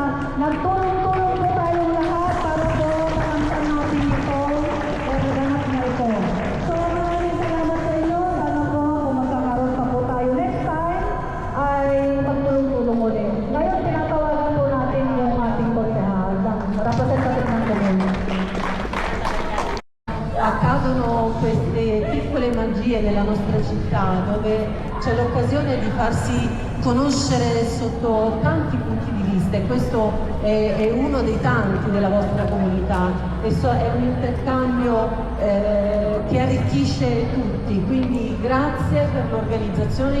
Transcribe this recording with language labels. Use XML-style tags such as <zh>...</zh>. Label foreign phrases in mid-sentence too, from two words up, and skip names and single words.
<tl>Nagtulong-tulong po tayong lahat para po makamtan natin ito. Ganap na ito. So maraming salamat sa inyo. Sana po kung magkakaroon pa po tayo</tl> <en>next time</en> <tl>ay magtulong-tulong ulit. Ngayon tinatawagan po natin yung ating konsehal, representative ng community.</tl> <it>Accadono queste piccole magie nella nostra città dove c'è l'occasione di farsi conoscere sotto tanti punti di vista, e questo è uno dei tanti della vostra comunità, è un intercambio che arricchisce tutti, quindi grazie per l'organizzazione.</it>